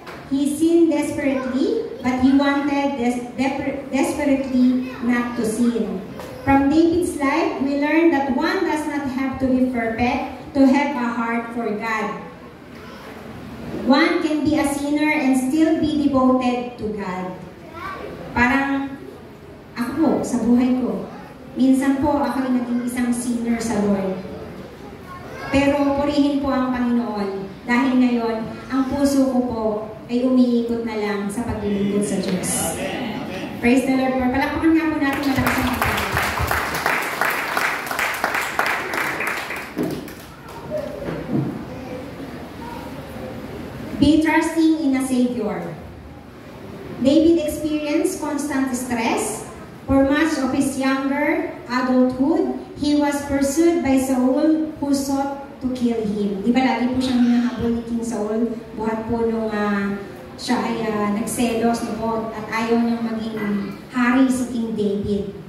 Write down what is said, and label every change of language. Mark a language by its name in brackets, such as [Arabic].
[English] He sinned desperately, but he wanted desperately not to sin. From David's life, we learn that one does not have to be perfect to have a heart for God. One can be a sinner and still be devoted to God. [Filipino] Parang ako po, sa buhay ko, minsan po ako ay naging isang sinner sa Lord. Pero purihin po ang Panginoon dahil ngayon, ang puso ko po ay umiikot na lang sa paglilingkod sa Diyos. [English] Praise the Lord. [Filipino] Palakpakan nga po natin malakas ang Panginoon. [English] Be trusting in a Savior. David experienced constant stress. For much of his younger adulthood, he was pursued by Saul who sought to kill him. [Filipino] Di ba lagi po siyang hinahabol ni King Saul? Buhat po nung siya ay nagselos no, at ayaw niyang maging hari si King David.